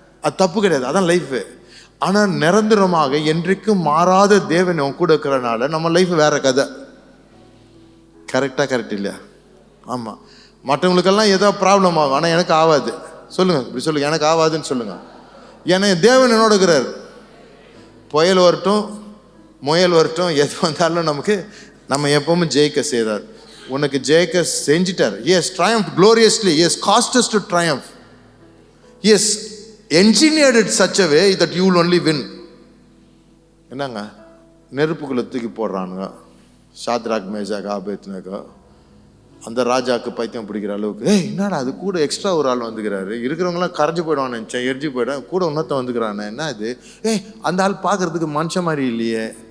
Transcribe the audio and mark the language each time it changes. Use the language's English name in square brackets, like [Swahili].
[Tamil] அது தப்பு கிடையாது, அதான் லைஃபு. ஆனால் நிரந்தரமாக என்றைக்கும் மாறாத தேவன் அவன் கூட இருக்கிறனால நம்ம லைஃப் வேற கதை. கரெக்ட் இல்லையா? ஆமாம். மற்றவங்களுக்கெல்லாம் ஏதோ ப்ராப்ளம் ஆகும், ஆனால் எனக்கு ஆகாது. சொல்லுங்கள், இப்படி சொல்லுங்கள், எனக்கு ஆகாதுன்னு சொல்லுங்கள். ஏன்னா தேவன் என்னோட இருக்கிறார். புயல் வரட்டும், முயல் வரட்டும், எது வந்தாலும் நம்ம எப்பவுமே ஜெயிக்க செய்கிறார். உனக்கு ஜெயிக்க செஞ்சிட்டார். [English] He has triumphed gloriously. He has caused us to triumph. He has engineered it such a way that you will only win. [Tamil] என்னங்க, நெருப்புக்குள்ள தூக்கி போடுறானுங்க சாத்ராக், மேஷாக், ஆபேத்நேகோ. அந்த ராஜாவுக்கு பைத்தியம் பிடிக்கிற அளவுக்கு, என்னடா அது கூட எக்ஸ்ட்ரா ஒரு ஆள் வந்துக்கிறாரு, இருக்கிறவங்களாம் கரைஞ்சி போயிடுவான்னு நினச்சேன், எரிஞ்சு போயிடும், கூட இன்னொருத்த வந்துக்கிறானே, என்ன இது? அந்த ஆள் பார்க்கறதுக்கு மனுஷன் மாதிரி இல்லையே.